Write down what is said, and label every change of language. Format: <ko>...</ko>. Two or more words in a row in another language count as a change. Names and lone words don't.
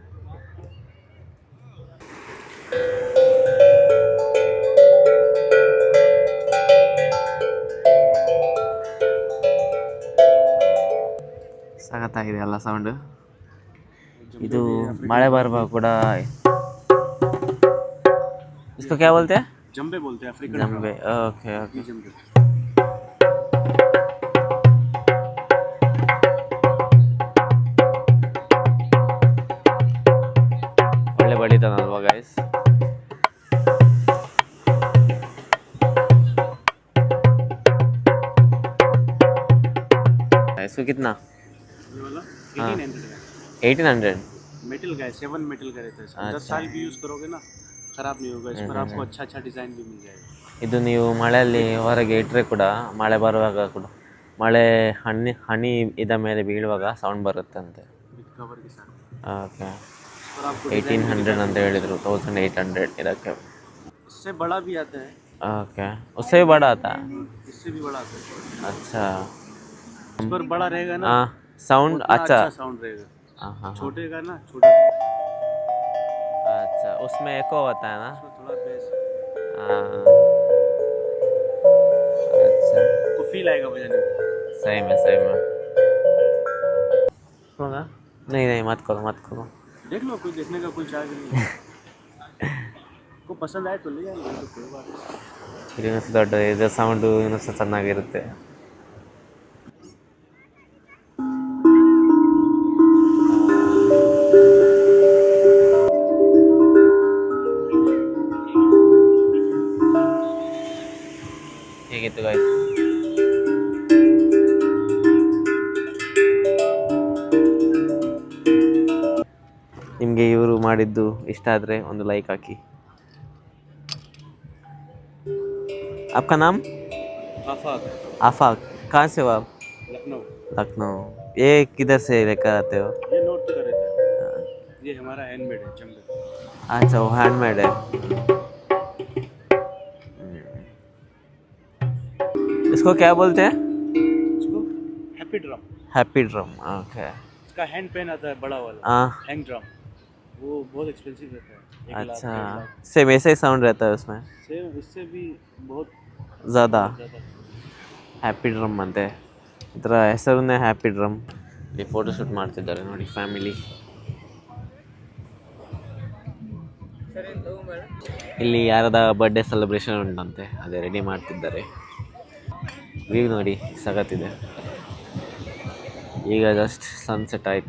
<kn>ಸಖತ್ತಾಗಿದೆ ಅಲ್ಲ ಸೌಂಡು. ಇದು ಮಳೆ ಬರುವಾಗ ಕೂಡ.</kn> <hi>इसको क्या बोलते हैं? जंबे बोलते हैं, अफ्रीकन जंबे.</hi> <en>okay okay.</en> <hi>जंबे.</hi> <kn>ಒಳ್ಳೆ ಬಡಿತಾನಲ್ವಾ ಗೈಸ್.</kn> <hi>इसको कितना? ये वाला 1800 है. 1800. मेटल का है, 7 मेटल का रहता है. 10 साल भी यूज़ करोगे ना खराब नहीं होगा. इस पर आपको अच्छा डिज़ाइन भी मिल जाएगा.</hi> <kn>ಇದು ನೀವು ಮಳೆಯಲ್ಲಿ ಹೊರಗೆ ಇಟ್ಟರೆ ಕೂಡ, ಮಳೆ ಬರುವಾಗ ಕೂಡ, ಮಳೆ ಹನಿ ಇದ ಮೇಲೆ ಬೀಳುವಾಗ ಸೌಂಡ್ ಬರುತ್ತಂತೆ.</kn> <hi>कवर के साथ.</hi> <kn>ಓಕೆ.</kn> <hi>और आपको</hi> <kn>1800 ಅಂತ ಹೇಳಿದರು. 1800 ಇದಕ್ಕೆ.</kn> <hi>इससे बड़ा भी आता है. ओके. उससे भी बड़ा आता है? इससे भी बड़ा आता है. अच्छा. इस पर बड़ा रहेगा ना. हाँ, साउंड अच्छा साउंड रहेगा. हाँ. छोटे का ना छोटा. अच्छा, उसमें एको होता है ना. थोड़ा बेस. हाँ. अच्छा, तो फील आएगा बजाने में. सही में. होगा? नहीं मत करो. देख लो, कोई देखने का कोई चार्ज नहीं है. को पसंद आए तो ले जाएंगे, तो कोई बात नहीं.</hi> <kn>ಇನ್ನೊಂದು ದೊಡ್ಡ ಇದು ಸೌಂಡು ಇನ್ನೊಂದು ಚೆನ್ನಾಗಿರುತ್ತೆ. ಹೇಗಿತ್ತು ಗಾಯ್ಸ್? ನಿಮಗೆ ಇವರು ಮಾಡಿದ್ದು ಇಷ್ಟ ಆದರೆ ಒಂದು ಲೈಕ್ ಹಾಕಿ.</kn> <hi>आपका नाम? आफाक. कहाँ से हो आप? लखनऊ. ये किधर से लेकर आते हो? ये नॉर्थ का रहता है. ये हमारा हैंडमेड है चंबे. अच्छा, वो हैंडमेड है. इसको क्या बोलते हैं? इसको</hi> <en>happy drum. happy drum.</en> <hi>ओके. इसका</hi> <en>hand pan</en> <hi>आता है बड़ा वाला. हाँ.</hi> <en>hang drum.</en> <hi>वो बहुत एक्सपेंसिव रहता है. अच्छा, सेम ऐसे ही साउंड रहता है उसमें? सेम, इससे भी बहुत ज़्यादा.</hi> <en>happy drum</en> <kn>ಅಂತೆ. ಇದರ ಹೆಸರನ್ನೇ</kn> <en>happy drum.</en> <kn>ಇಲ್ಲಿ ಫೋಟೋಶೂಟ್ ಮಾಡ್ತಿದ್ದಾರೆ ನೋಡಿ ಫ್ಯಾಮಿಲಿ. ಇಲ್ಲಿ ಯಾರದ</kn> <en>birthday celebration</en> <kn>ಉಂಟಂತೆ, ಅದೇ ರೆಡಿ ಮಾಡ್ತಿದ್ದಾರೆ. ವ್ಯೂ ನೋಡಿ ಸಖತ್ತಿದೆ. ಈಗ</kn> <en>just sunset</en> <kn>ಆಯಿತು.</kn>